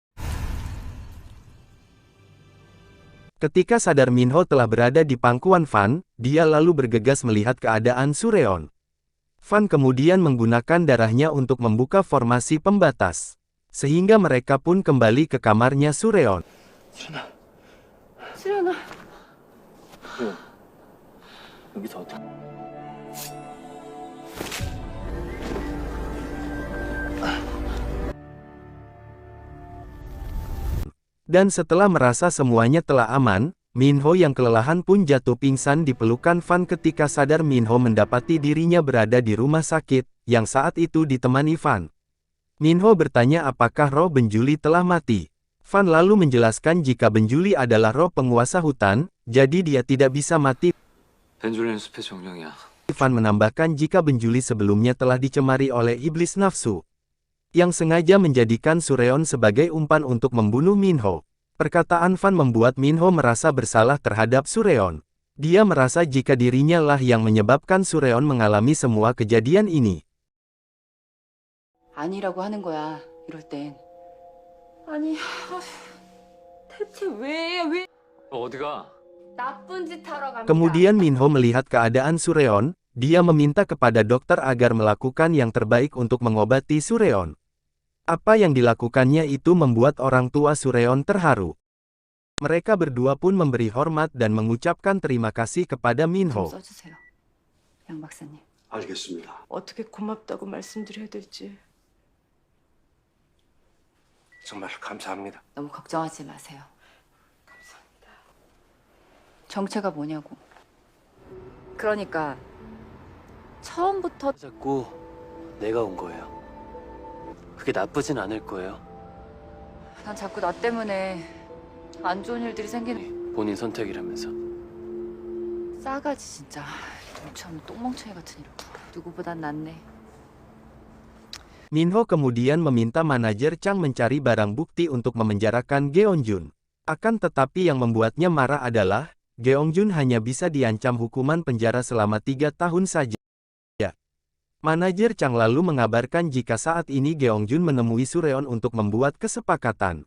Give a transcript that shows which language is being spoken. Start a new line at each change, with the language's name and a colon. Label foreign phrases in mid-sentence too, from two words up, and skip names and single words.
Indonesian: Ketika sadar Minho telah berada di pangkuan Van, dia lalu bergegas melihat keadaan Sureon. Van kemudian menggunakan darahnya untuk membuka formasi pembatas. Sehingga mereka pun kembali ke kamarnya Sureon.
Korean: 수련아. 여기서 어떻게?
Indonesian: Dan setelah merasa semuanya telah aman, Minho yang kelelahan pun jatuh pingsan di pelukan Van. Ketika sadar Minho mendapati dirinya berada di rumah sakit, yang saat itu ditemani Van. Minho bertanya apakah roh Benjuli telah mati. Van lalu menjelaskan jika Benjuli adalah roh penguasa hutan, jadi dia tidak bisa mati.
Korean: 벤줄리는 숲의 정령이야.
Indonesian: Van menambahkan jika Benjuli sebelumnya telah dicemari oleh iblis nafsu, yang sengaja menjadikan Sureon sebagai umpan untuk membunuh Minho. Perkataan Van membuat Minho merasa bersalah terhadap Sureon. Dia merasa jika dirinya lah yang menyebabkan Sureon mengalami semua kejadian ini.
Korean: 아니라고 하는 거야. 이럴 땐. 아니 대체 왜 어디가? 나쁜 짓 하러 갑니다.
Indonesian: Kemudian Minho melihat keadaan Sureon, dia meminta kepada dokter agar melakukan yang terbaik untuk mengobati Sureon. Apa yang dilakukannya itu membuat orang tua Sureon terharu. Mereka berdua pun memberi hormat dan mengucapkan terima kasih kepada Minho.
Korean: 써주세요. 양 박사님. 알겠습니다. 어떻게 고맙다고 말씀드려야 될지. 정말 감사합니다. 너무 걱정하지 마세요. 감사합니다. 정체가 뭐냐고. 그러니까 처음부터 자꾸 내가 온 거예요. 그게 나쁘진 않을 거예요. 난 자꾸 나 때문에 안 좋은 일들이 생기는 본인 선택이라면서. 싸가지 진짜. 눈치 없는 똥멍청이 같은 이런. 누구보단 낫네.
Indonesian: Minho kemudian meminta manajer Chang mencari barang bukti untuk memenjarakan Geongjun. Akan tetapi yang membuatnya marah adalah, Geongjun hanya bisa diancam hukuman penjara selama 3 tahun saja. Manajer Chang lalu mengabarkan jika saat ini Geongjun menemui Sureon untuk membuat kesepakatan.